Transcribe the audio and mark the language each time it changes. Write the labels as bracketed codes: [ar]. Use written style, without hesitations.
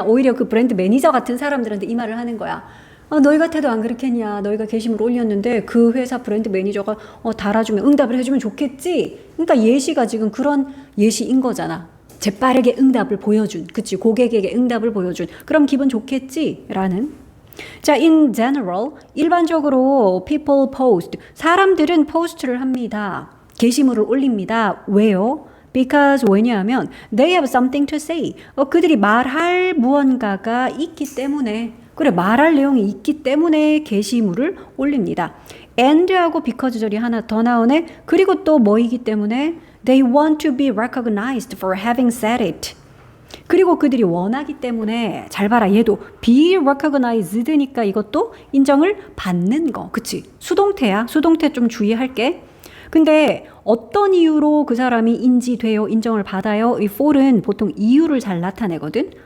[ko] 오히려 그 브랜드 매니저 같은 사람들한테 이 말을 하는 거야. 너희 같아도 안 그렇겠냐. 너희가 게시물 올렸는데 그 회사 브랜드 매니저가 달아주면 응답을 해주면 좋겠지. 그러니까 예시가 지금 그런 예시인 거잖아. 재빠르게 응답을 보여준. 그치? 고객에게 응답을 보여준. 그럼 기분 좋겠지? 라는. [en] 자, in general, [ko] 일반적으로 [en] people post. [ko] 사람들은 포스트를 합니다. 게시물을 올립니다. 왜요? [en] Because [ko] 왜냐하면 [en] they have something to say. [ko] 그들이 말할 무언가가 있기 때문에 그래 말할 내용이 있기 때문에 게시물을 올립니다. and하고 because 절이 하나 더 나오네. 그리고 또 뭐이기 때문에 [en] they want to be recognized for having said it. [ko] 그리고 그들이 원하기 때문에 잘 봐라 얘도 be recognized니까 이것도 인정을 받는 거. 그치? 수동태야. 수동태 좀 주의할게. 근데 어떤 이유로 그 사람이 인지돼요? 인정을 받아요? 이 for은 보통 이유를 잘 나타내거든.